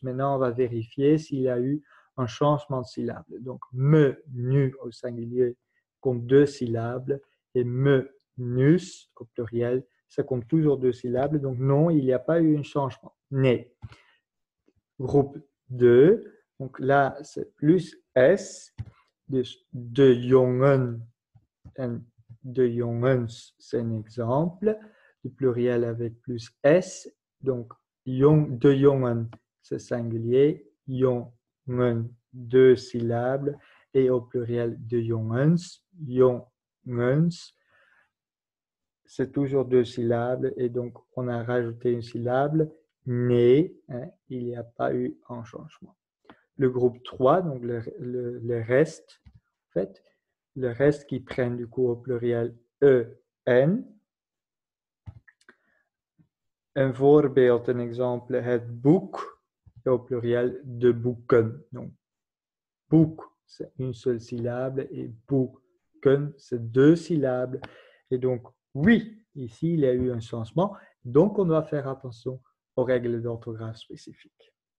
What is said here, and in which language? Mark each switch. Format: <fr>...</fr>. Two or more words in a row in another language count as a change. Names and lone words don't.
<fr>Maintenant, on va vérifier s'il y a eu un changement de syllabe. Donc, menu au singulier compte 2 syllabes et menus au pluriel, ça compte toujours 2 syllabes. Donc, non, il n'y a pas eu un changement. Nee. Groupe 2. Donc là, c'est plus S.</fr> <nl>Dus de jongen en de jongens,</nl> <fr>c'est un exemple. Du pluriel avec plus S. Donc,</fr> <nl>de jongen,</nl> <fr>c'est singulier. Jongen, 2 syllabes. Et au pluriel</fr> <nl>de jongens,</nl> <fr>jongens, c'est toujours 2 syllabes. Et donc, on a rajouté une syllabe. Nee, hein, il n'y a pas eu un changement. Le groupe 3, donc le reste, en fait, le reste qui prennent du coup au pluriel en. Un voorbeeld, un exemple,</fr> <nl>het boek,</nl> <fr>et au pluriel</fr> <nl>de boeken.</nl> <fr>Donc, boek, c'est une seule syllabe, et boeken, c'est 2 syllabes. Et donc, oui, ici, il y a eu un changement. Donc, on doit faire attention aux règles d'orthographe spécifiques.</fr>